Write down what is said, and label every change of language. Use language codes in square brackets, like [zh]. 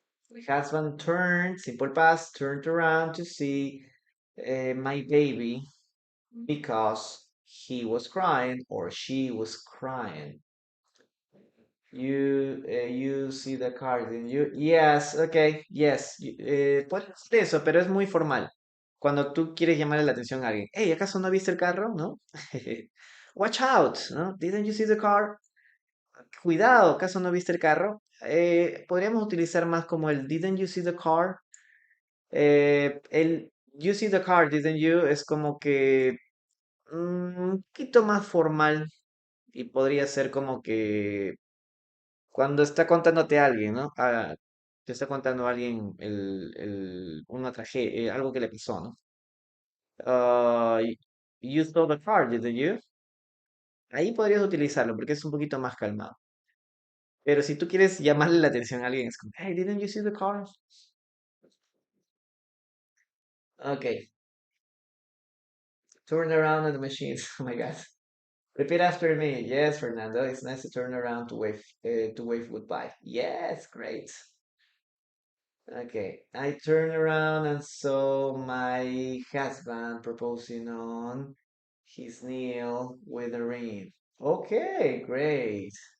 [en] My husband turned, simple past, turned around to see my baby because he was crying or she was crying. You see the card, didn't you? Yes, okay, yes. [es] Puede ser eso, pero es muy formal. Cuando tú quieres llamarle la atención a alguien. Hey, ¿acaso no viste el carro? ¿No? Watch out, ¿no? [en] Didn't you see the car? [es] Cuidado, ¿acaso no viste el carro? Podríamos utilizar más como el [en] didn't you see the car? El you see the car, didn't you? [es] Es como que un poquito más formal y podría ser como que cuando está contándote a alguien, ¿no? Te está contando a alguien una tragedia, algo que le pasó, ¿no? [en] You saw the car, didn't you? [es] Ahí podrías utilizarlo porque es un poquito más calmado. Pero si tú quieres llamarle la atención a alguien, es como, hey, [en] didn't you see the car? Okay, turn around on the machine. Oh my God. Repeat after me. Yes, Fernando. It's nice to turn around to wave goodbye. Yes, great. Okay, I turned around and saw my husband proposing on his nail with a ring. Okay, great.